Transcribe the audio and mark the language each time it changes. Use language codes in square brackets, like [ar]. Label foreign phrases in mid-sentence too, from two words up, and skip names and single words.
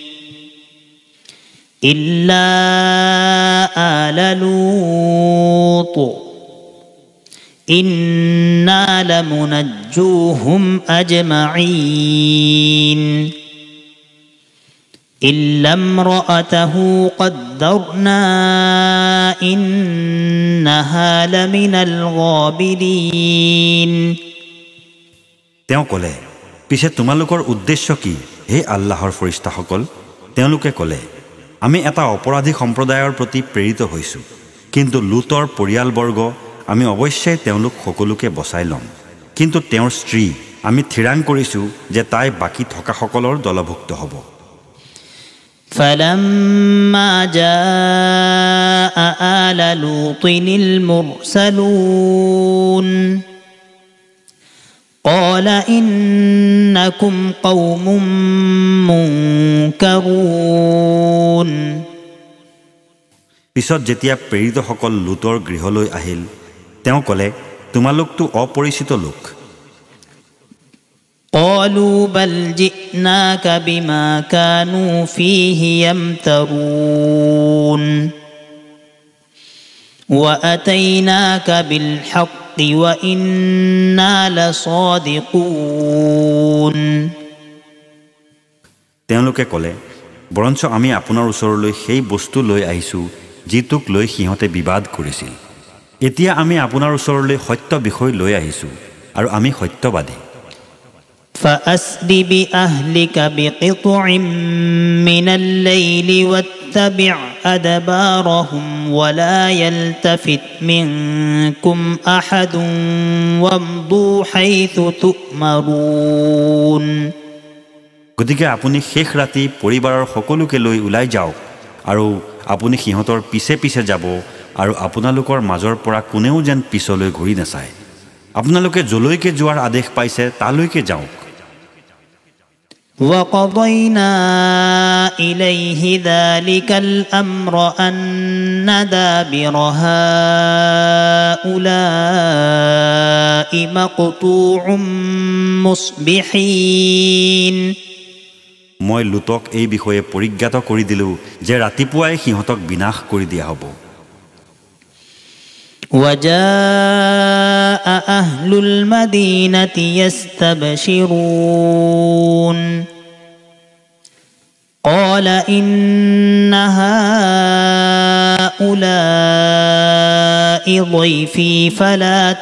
[ar] إلا آل لوط إنا لمنجوهم أجمعين إلا امرأته قدرنا إنها لمن الغابرين [as] তেওঁ ক'লে পিছে তোমালোকৰ উদ্দেশ্য কি হে আল্লাহৰ ফৰিস্তাসকল তেওঁলোকে ক'লে আমি এটা অপৰাধী সম্প্ৰদায়ৰ প্ৰতি প্ৰেৰিত হৈছোঁ কিন্তু লুতৰ পৰিয়ালবৰ্গ আমি অৱশ্যেই তেওঁলোক সকলোকে বচাই ল'ম কিন্তু তেওঁৰ স্ত্ৰী আমি থিৰাং কৰিছোঁ যে তাই বাকী থকাসকলৰ দলভুক্ত হ'ব [ar] فلما جاء آل لوط المرسلون قال إنكم قوم منكرون [as] পিছত যেতিয়া প্ৰেৰিতসকল লুতৰ গৃহলৈ আহিল তেওঁ ক'লে তোমালোকতো অপৰিচিত লোক [ar] قالوا بل جئناك بما كانوا فيه يمترون وأتيناك بالحق وإنا لصادقون [as] তেওঁলোকে ক'লে বৰঞ্চ আমি আপোনাৰ ওচৰলৈ সেই বস্তু লৈ আহিছোঁ যিটোক লৈ সিহঁতে বিবাদ কৰিছিল এতিয়া আমি আপোনাৰ ওচৰলৈ সত্য বিষয় লৈ আহিছোঁ আৰু আমি সত্যবাদী [ar] فأسر بأهلك بقطع من الليل واتبع أدبارهم ولا يلتفت منكم أحد وامضوا حيث تؤمرون [as] গতিকে আপুনি শেষ ৰাতি পৰিবাৰৰ সকলোকে লৈ ওলাই যাওক আৰু আপুনি সিহঁতৰ পিছে পিছে যাব আৰু আপোনালোকৰ মাজৰ পৰা কোনেও যেন পিছলৈ ঘূৰি নাচায় আপোনালোকে যলৈকে যোৱাৰ আদেশ পাইছে তালৈকে যাওক [ar] وقضينا إليه ذلك الأمر أن دابر هؤلاء مقطوع مصبحين [as] মই লুতক এই বিষয়ে পৰিজ্ঞাত কৰি দিলো যে ৰাতিপুৱাই সিহঁতক বিনাশ কৰি দিয়া হ'ব [ar] وجاء أهل المدينة يستبشرون قال إن هؤلاء ضيفي فلا